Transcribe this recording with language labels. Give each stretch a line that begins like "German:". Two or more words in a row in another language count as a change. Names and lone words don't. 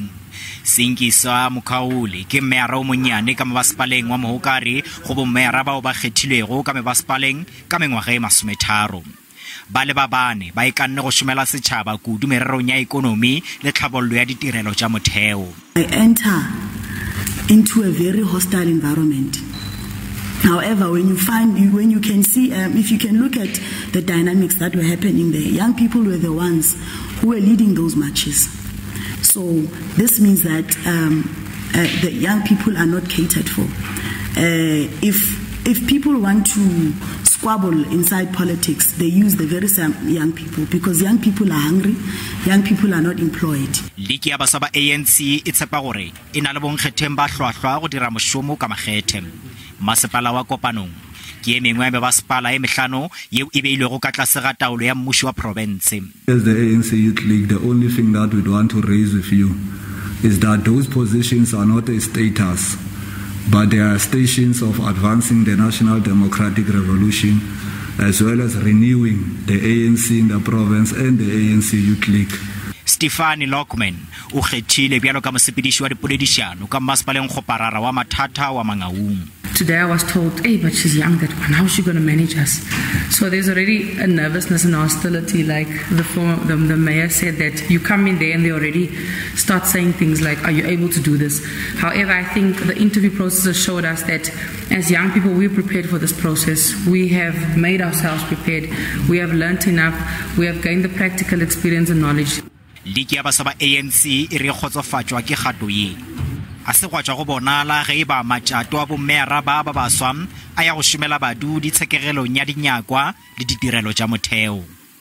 Northern Sotho: Sinkisa Mokhauli ke mmera o monyane ka mebasepaleng wa Mohokare go bommera bao ba kgethilwego ka mebasepaleng ka mengwaga e 30. Ba le ba bane ba ikanne go shumela setšhaba kudu mererong ya ikonomi le tlhabollo ya ditirelo tša motheo.
English: I enter into a very hostile environment. However, when you can see, if you can look at the dynamics that were happening there, young people were the ones who were leading those marches. So this means that the young people are not catered for. If people want to squabble inside politics, they use the very same young people because young people are hungry, young people are not employed.
Northern Sotho: Liki ya basa ba ANC e tshepa gore e na le bonkgetheng ba hlwahlwa go dira mošomo ka makgethe. Masepala wa Kopanong ke e mengwe ya mebasepala e mehlano yeo e beilwego ka tlase ga taolo ya mmušo wa province.
English: As the ANC Youth League, the only thing that we'd want to raise with you is that those positions are not a status, but they are stations of advancing the national democratic revolution as well as renewing the ANC in the province and the ANC Youth League.
Northern Sotho: Stefani Lockman o kgethile bjalo ka mosepediši wa dipoledišano ka masepaleng Kgoparara wa Mathata wa Mangaung.
English: Today I was told, hey, but she's young, that one, how is she going to manage us? So there's already a nervousness and hostility, like the mayor said, that you come in there and they already start saying things like, are you able to do this? However, I think the interview process showed us that as young people, we're prepared for this process. We have made ourselves prepared. We have learnt enough. We have gained the practical experience and knowledge.
Northern Sotho: Liki ya basa ba ANC e re kgotsofatšwa ke kgato ye. A se gwa tšwa go bonala ge e ba matšato a bommera ba baswa a ya go šomela badudi tshekegelong ya dinyakwa le ditirelo tša motheo.